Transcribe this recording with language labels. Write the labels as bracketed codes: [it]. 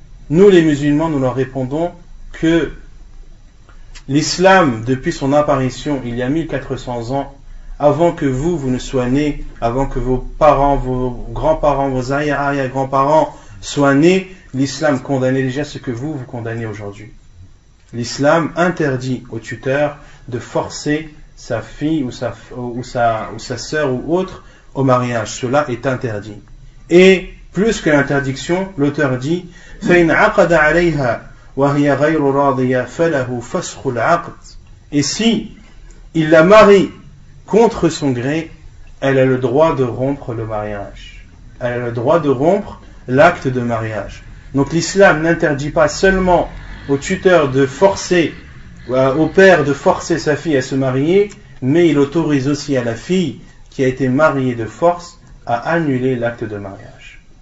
[fr] Nous, les musulmans, nous leur répondons que l'islam, depuis son apparition il y a 1400 ans, avant que vous ne soyez nés, avant que vos parents, vos grands-parents, vos arrière-grands-parents soient nés, l'islam condamnait déjà ce que vous condamnez aujourd'hui. l'islam interdit au tuteur de forcer sa fille ou sa sœur ou autre au mariage. Cela est interdit. Et plus que l'interdiction, l'auteur dit [ar] فَإِنْ عَقَدَ عَلَيْهَا وَهِيَ غَيْرُ رَاضِيَةٍ فَلَهُ فَسْخُ الْعَقْدِ. [fr] Et si il la marie contre son gré, elle a le droit de rompre le mariage. Elle a le droit de rompre l'acte de mariage. Donc l'islam n'interdit pas seulement au tuteur de forcer, au père de forcer sa fille à se marier, mais il autorise aussi à la fille qui a été mariée de force à annuler l'acte de mariage.